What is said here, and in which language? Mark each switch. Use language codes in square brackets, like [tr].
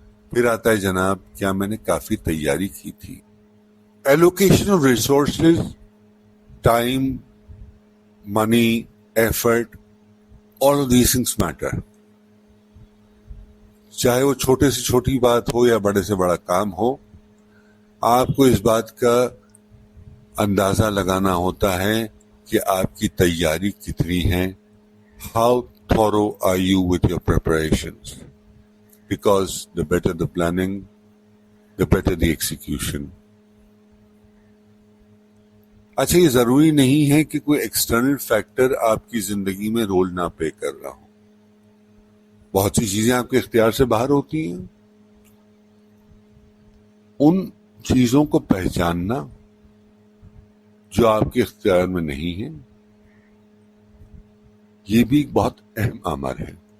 [ur] پھر آتا ہے جناب، کیا میں نے کافی تیاری کی تھی؟ Allocation of resources, time, money, effort, [en] all of these things matter. [ur] چاہے وہ چھوٹے سے چھوٹی بات ہو یا بڑے سے بڑا کام ہو، آپ کو اس بات کا اندازہ لگانا ہوتا ہے کہ آپ کی تیاری کتنی ہے. [en] How thorough are you with your preparations? Because the better the planning, the better the execution. [ur] اچھا، یہ ضروری نہیں ہے کہ کوئی ایکسٹرنل فیکٹر آپ کی زندگی میں رول نہ پلے کر رہا ہو. بہت سی چیزیں آپ کے اختیار سے باہر ہوتی ہیں. ان چیزوں کو پہچاننا جو آپ کے اختیار میں نہیں ہے، یہ بھی ایک بہت اہم امر ہے.